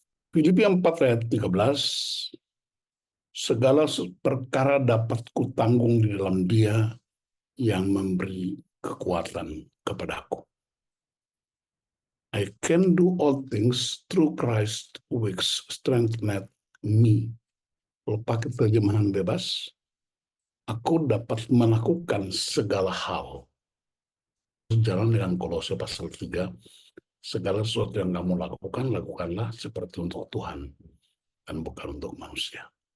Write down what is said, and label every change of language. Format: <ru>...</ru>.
<id>Filipi 4 ayat 13, segala perkara dapat kutanggung di dalam Dia yang memberi kekuatan kepadaku.</id> <en>I can do all things through Christ which strengtheneth me.</en> <id>Kalau pakai terjemahan bebas, aku dapat melakukan segala hal. Sejalan dengan Kolose pasal 3, segala sesuatu yang kamu lakukan, lakukanlah seperti untuk Tuhan dan bukan untuk manusia.</id>